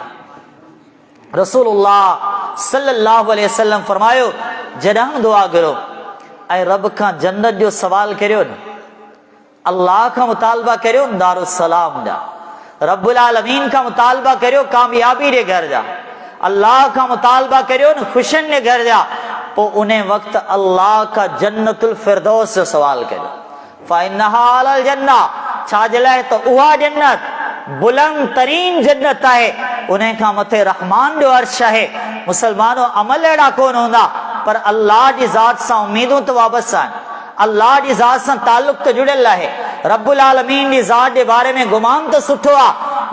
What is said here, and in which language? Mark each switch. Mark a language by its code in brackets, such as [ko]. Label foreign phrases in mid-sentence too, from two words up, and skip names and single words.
[sd] रसूलुल्लाह [ar] صلى الله عليه وسلم [sd] फरमायो जॾहिं दुआ करो ऐं रब खां जन्नत जो सवाल करियो न, अल्लाह खां मुतालबा करियो दारुसलाम जा, रब्बुल आलमीन खां मुतालबा करियो कामयाबी जे घर जा, अल्लाह खां मुतालबा करियो न ख़ुशियुनि जे घर जा, पोइ उन वक़्तु अल्लाह का जन्नतुल फिरदौस जो सवाल करियो। [ar] فإنها أعلى الجنة, [sd] छाजे लाइ त उहा जन्नत बुलंद तरीन जन्नत आहे उन खां मथे रहमान जो अर्श है। मुसलमानो अमल अहिड़ा कोन हूंदा, पर अल्लाह जी ज़ात सां उम्मीदूं त वाबस आहिनि, अल्लाह जी ज़ात सां ताल्लुक त जुड़ियल आहे, रब्बुल आलमीन जी ज़ात जे बारे में गुमान त सुठो आहे।